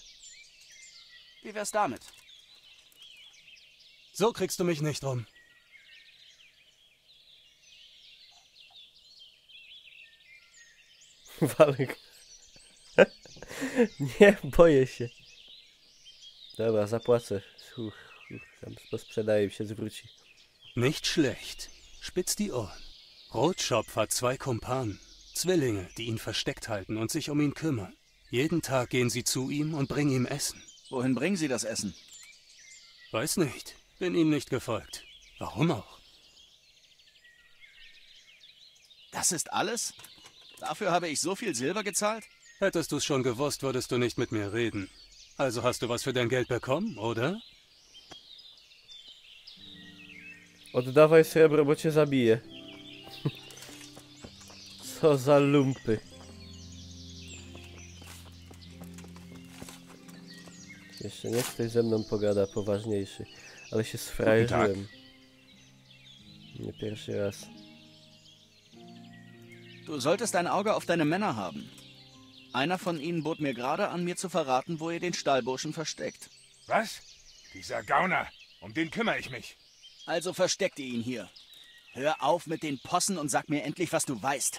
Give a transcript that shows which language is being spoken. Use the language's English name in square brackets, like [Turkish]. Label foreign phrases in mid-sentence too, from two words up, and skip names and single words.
[German] Wie wär's damit? So kriegst du mich nicht rum. [Polish] Walek. Nie, boję się. Dobra, zapłacę. Tam posprzedaję i się zwróci. [German] Nicht schlecht. Spitz die Ohren. Rotschopf hat 2 Kumpanen. Zwillinge, die ihn versteckt halten und sich um ihn kümmern. Jeden Tag gehen sie zu ihm und bringen ihm Essen. Wohin bringen sie das Essen? Weiß nicht. Bin ihnen nicht gefolgt. Warum auch? Das ist alles? Dafür habe ich so viel Silber gezahlt? Hättest du's schon gewusst, würdest du nicht mit mir reden. Also hast du was für dein Geld bekommen, oder? [Polish] Oddawaj srebro, bo cię zabiję. Co za lumpy. Jeszcze niech ktoś ze mną pogada, poważniejszy. Ale się sfrajerzyłem. Nie pierwszy raz. [German] Du solltest ein Auge auf deine Männer haben. Einer von ihnen bot mir gerade an, mir zu verraten, wo ihr den Stallburschen versteckt. Was? Dieser Gauner. Um den kümmere ich mich. Also versteckt ihr ihn hier. Hör auf mit den Possen und sag mir endlich, was du weißt.